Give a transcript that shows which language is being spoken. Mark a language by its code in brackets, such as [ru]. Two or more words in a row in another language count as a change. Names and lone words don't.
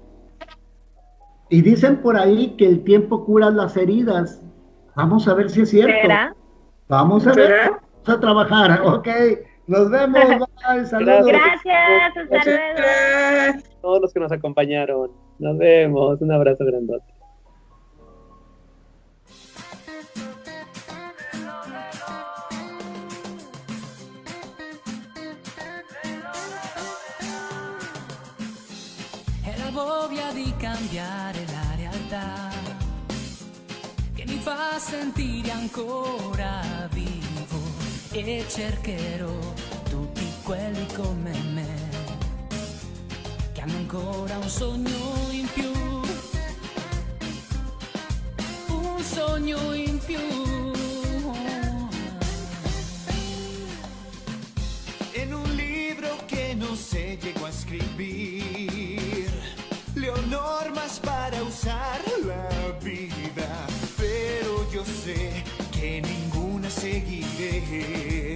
[es] Y dicen por ahí que el tiempo cura las heridas. Vamos a ver si es cierto. ¿Será? Vamos a ver. Vamos a trabajar. Ok. Nos vemos. Bye. Saludos. Gracias. Hasta luego. Todos los que nos acompañaron. Nos vemos. Un abrazo grandote. [it] È la voglia di cambiare la realtà che mi fa sentire ancora vivo, e cercherò tutti quelli come me che hanno ancora un sogno in più, un sogno in più. [es] En un libro que no se llegó a escribir, leo normas para usar la vida, pero yo sé que ninguna seguiré.